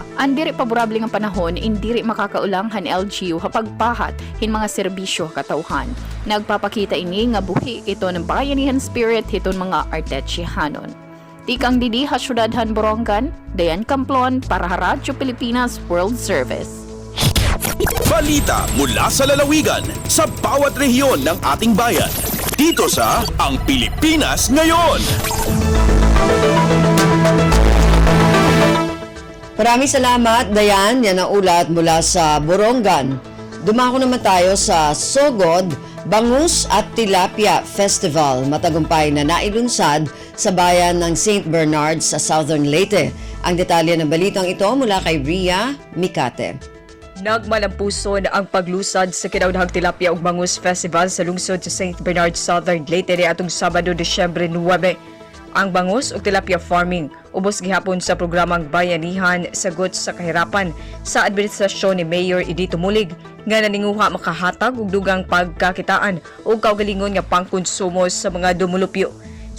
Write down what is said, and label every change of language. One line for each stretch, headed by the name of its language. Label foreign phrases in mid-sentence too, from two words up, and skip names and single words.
Waray: Andiri paborable nga panahon indiri makakaulang han LGU hapagpahat hin mga serbisyo katawhan. Nagpapakita ini nga buhi ito ng bayanihan spirit hiton mga Artechehanon. Tikang didi ha syudadhan Borongan, Dayan Camplon para Radyo Pilipinas World Service.
Filipino: Balita mula sa lalawigan sa bawat rehiyon ng ating bayan. Dito sa Ang Pilipinas Ngayon. Maraming salamat Dayan, yan ang ulat mula sa Borongan. Dumako naman tayo sa Sogod, Bangus at Tilapia Festival. Matagumpay na nailunsad sa bayan ng St. Bernard sa Southern Leyte. Ang detalye ng balitang ito mula kay Ria Mikate.
Cebuano: Nagmalampuson ang paglusad sa Kinaudaghang Tilapia ug Bangus Festival sa lungsod sa St. Bernard, Southern Leyte atong Sabado, Disyembre 9. Ang bangus ug tilapia farming ubos gihapon sa programang Bayanihan Sagot sa Kahirapan sa administrasyon ni Mayor Edito Mulig nga naninguha makahatag og dugang pagkakitaan ug kaugalingon nga pangkonsumo sa mga dumulupyo.